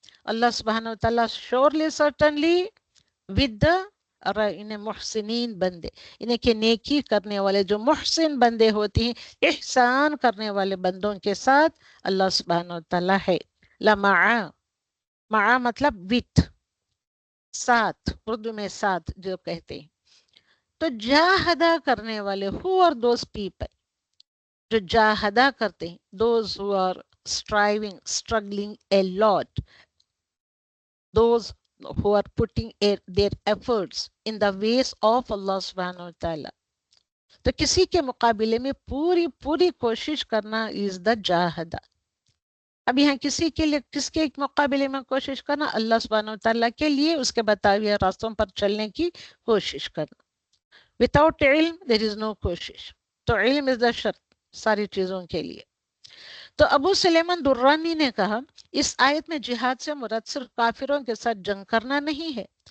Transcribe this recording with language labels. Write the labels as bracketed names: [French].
[Urdu] اللہ سبحانہ وتعالیٰ [English] surely certainly with the [Urdu] انہیں محسنین بندے، انہیں کہ نیکی کرنے والے، جو محسن بندے ہوتے ہیں، احسان کرنے والے بندوں کے ساتھ اللہ سبحانہ وتعالیٰ ہے. لَمَعَ، مع مطلب with، ساتھ، اردو میں ساتھ جو کہتے ہیں. تو جاہدہ کرنے والے، [English] who are those people [Urdu] جو جاہدہ کرتے ہیں؟ [English] those who are striving, struggling a lot, those who are putting their efforts in the ways of Allah subhanahu wa ta'ala. [Urdu] تو کسی کے مقابلے میں پوری کوشش کرنا [English] is the [Urdu] جاہدہ. اب یہاں کسی کے لیے، کس کے مقابلے میں کوشش کرنا؟ اللہ سبحانہ و تعالیٰ کے لیے، اس کے بتائے ہوئے راستوں پر چلنے کی کوشش کرنا. [English] without علم there is no کوشش. [Urdu] تو علم [English] is the [Urdu] شرط ساری چیزوں کے لیے. تو ابو سلیمان درانی نے کہا اس آیت میں جہاد سے مراد صرف کافروں کے ساتھ جنگ کرنا نہیں ہے.